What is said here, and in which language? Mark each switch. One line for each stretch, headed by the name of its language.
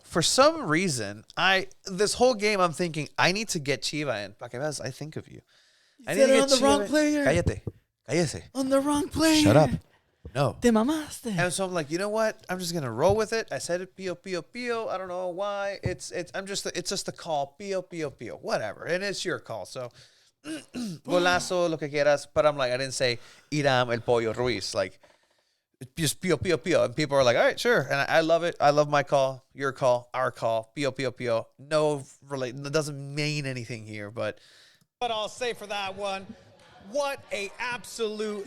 English: For some reason, this whole game I'm thinking, I need to get Chiva in.
Spanish: Pa que veas,
English: I think of you. I need to get on the wrong player.
Spanish: Cállate.
English: On the wrong player. Shut up. No.
Spanish: Te mamaste.
English: And so I'm like, you know what? I'm just gonna roll with it. I said it, Pio, Pio, Pio. I don't know why. It's just a call, Pio, Pio, Pio. Whatever. And it's your call.
Spanish: So golazo, lo que quieras.
English: But I'm like, I didn't say Iram el Pollo Ruiz. Like, just Pio, Pio, Pio. And people are like, all right, sure. And I love it. I love my call, your call, our call. Pio, Pio, Pio. No, it doesn't mean anything here, but. What I'll say for that one, what a absolute